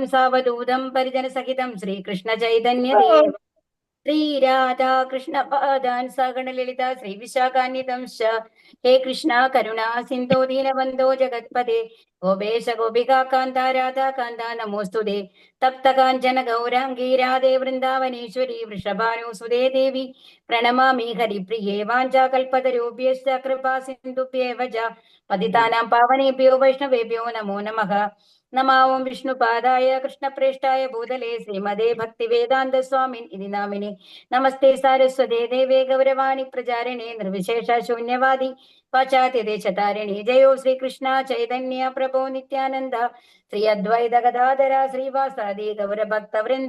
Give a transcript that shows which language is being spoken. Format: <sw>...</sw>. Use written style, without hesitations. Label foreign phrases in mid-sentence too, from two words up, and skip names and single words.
<sa>സാവധൂതം പരിജനസഹിതം ശ്രീകൃഷ്ണ ചൈതന്യദേവ ശ്രീരാധാകൃഷ്ണ പാദാൻ സഗണ ലളിത ശ്രീ വിശാഖാന്വിതം ഹേ കൃഷ്ണ കരുണ സിന്ധോ ദീനബന്ധോ ജഗത്പദേ ഗോപേശ ഗോപികാ കാന്ത രാധാകാന്ത നമോസ്തുതേ തപ്ത കാഞ്ചന ഗൗരാംഗീ രാധേ വൃന്ദാവനേശ്വരി വൃഷഭാനുസുതേ ദേവി പ്രണമാമി ഹരിപ്രിയേ വാഞ്ചാകൽപതരൂപ്യശ്ച കൃപാ സിന്ധുഭ്യേവ ച പതിതാനാം പാവനേഭ്യോ വൈഷ്ണവേഭ്യോ നമോ നമഃ. നമാവം വിഷ്ണുപാദായ കൃഷ്ണപ്രേഷ്ഠായ ഭൂതലേ ശ്രീമദേ ഭക്തിവേദാന്ത സ്വാമിൻ ഇതി നാമിനെ. നമസ്തേ സാരസ്വതേ ദേവേ ഗൗരവാണി പ്രചാരിണേ നിർവിശേഷ ശൂന്യവാദി പാശ്ചാത്യദേശതാരിണി. ജയോ ശ്രീകൃഷ്ണ ചൈതന്യ പ്രഭോ നിത്യാനന്ദ ശ്രീ അദ്വൈത ഗദാധര ശ്രീവാസാദി ഗൗരഭക്തവൃന്ദ.</sa>